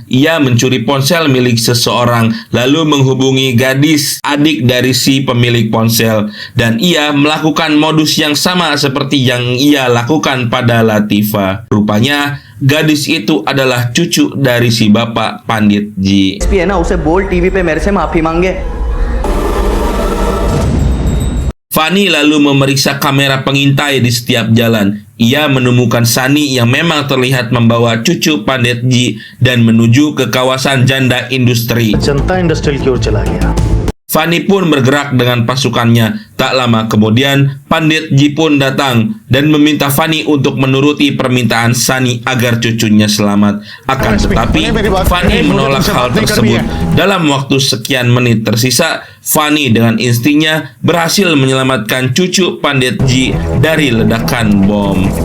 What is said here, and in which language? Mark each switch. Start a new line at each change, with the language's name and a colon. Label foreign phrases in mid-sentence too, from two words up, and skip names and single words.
Indonesian: Ia mencuri ponsel milik seseorang, lalu menghubungi gadis adik dari si pemilik ponsel. Dan ia melakukan modus yang sama seperti yang ia lakukan pada Latifa. Rupanya, gadis itu adalah cucu dari si Bapak Panditji.
Hindi: है ना, उसे बोल टीवी पे मेरे से माफी मांगे।
Indonesian: Fani lalu memeriksa kamera pengintai di setiap jalan. Ia menemukan Sani yang memang terlihat membawa cucu Panditji dan menuju ke kawasan janda industri.
Hindi: जनता इंडस्ट्रियल की ओर चला गया।
Indonesian: Fanny pun bergerak dengan pasukannya. Tak lama kemudian, Pandit Ji pun datang dan meminta Fanny untuk menuruti permintaan Sunny agar cucunya selamat. Akan tetapi, Fanny menolak hal tersebut. Dalam waktu sekian menit tersisa, Fanny dengan instingnya berhasil menyelamatkan cucu Pandit Ji dari ledakan bom.